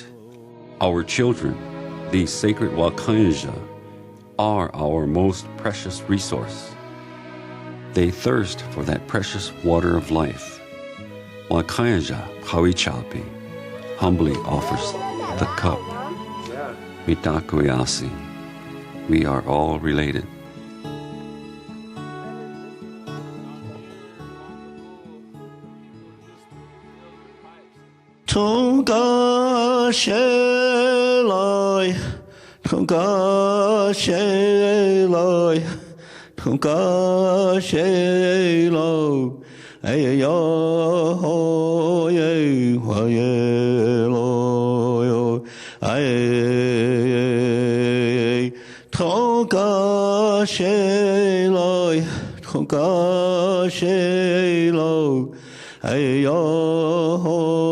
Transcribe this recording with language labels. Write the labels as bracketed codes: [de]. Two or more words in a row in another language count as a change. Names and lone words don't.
[en] Our children, these sacred Wakanyeja, are our most precious resource. They thirst for that precious water of life. Wakanyeja Pawicayapi humbly offers the cup. Mitakuyasi. We are all related. Tunga shelai, tunga shelai, tunga shelai, ayo ye wayelo, ay tunga shelai, tunga shelai, ayo